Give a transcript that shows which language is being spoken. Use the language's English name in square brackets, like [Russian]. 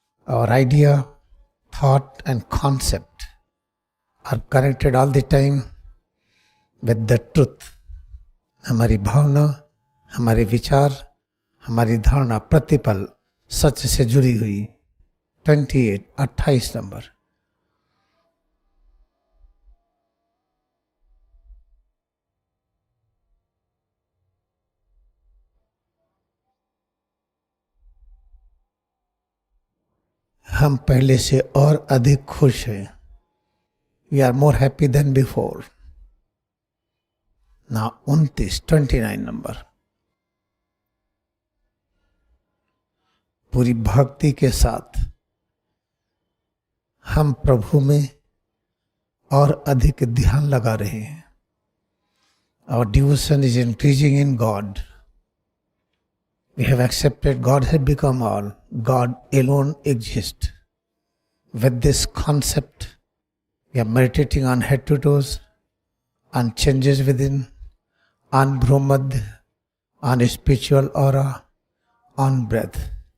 [English] Our idea, thought and concept are connected all the time with the truth. [Hindi] हमारी भावना, हमारे विचार, हमारी धारणा प्रतिपल सच से जुड़ी हुई। 28 28 नंबर। हम पहले से और अधिक खुश हैं। [English] We are more happy than before. [Hindi] ना 29 नंबर। पूरी भक्ति के साथ हम प्रभु में और अधिक ध्यान लगा रहे हैं। [English] Our devotion is increasing in God. We have accepted God has become all. God alone exists. With this concept, we are meditating on head to toes, on changes within, on Brahmad, on spiritual aura, on breath.